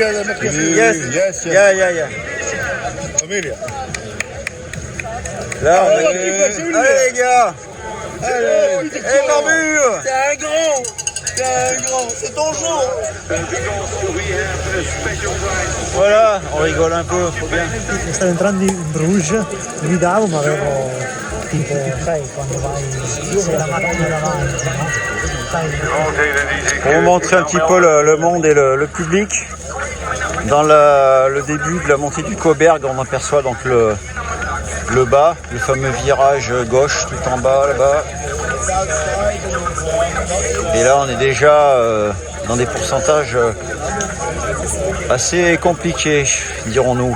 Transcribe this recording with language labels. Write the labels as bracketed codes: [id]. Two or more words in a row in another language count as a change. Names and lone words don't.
[en] Yes. Yeah. [fr] Là, on a... Allez, les gars. Allez, Barbu. T'es un grand, c'est ton jour. Voilà, on rigole un peu, faut bien. [it] Stavo entrando in Bruges, guidavo ma avevo tipo, sai, quando vai sulla macchina davanti, no? Sai, [fr] Pour vous montrer un petit peu le monde et le public, dans le début de la montée du Coberg, on aperçoit donc le bas, le fameux virage gauche tout en bas là-bas. Et là on est déjà dans des pourcentages assez compliqués, dirons-nous.